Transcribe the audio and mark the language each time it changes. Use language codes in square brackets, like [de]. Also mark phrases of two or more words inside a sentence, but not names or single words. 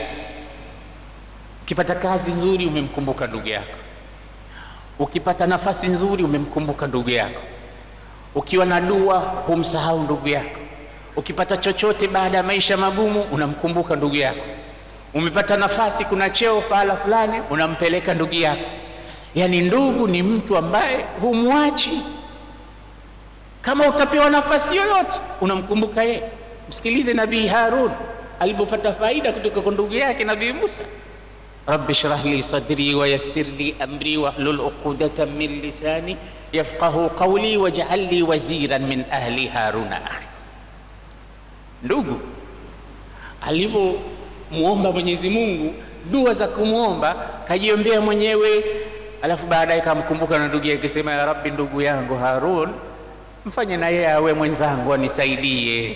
[sw] Ukipata kazi nzuri umemkumbuka ndugu yako, ukipata nafasi nzuri umemkumbuka ndugu yako, ukiwa na dua humsahau ndugu yako, ukipata chochote baada ya maisha magumu unamkumbuka ndugu yako, umepata nafasi, kuna cheo pahala fulani, unampeleka ndugu yako. Yani ndugu ni mtu ambaye humwachi. Kama utapewa nafasi yoyote unamkumbuka yeye. Msikilize Nabii Harun alipopata faida kutoka kwa ndugu yake Nabii Musa, [ar] رب اشرح لي صدري ويسر لي أمري واحلل عقدة من لساني يفقهوا قولي واجعل لي وزيرا من أهلي هارون أخي. [sw] Ndugu alipomuomba Mwenyezi Mungu dua za kumuomba, kajiombea mwenyewe, alafu baadaye kamkumbuka na ndugu yake, akisema [ar] يا رب, [sw] ndugu yangu Harun mfanye na yeye awe mwenzangu anisaidie.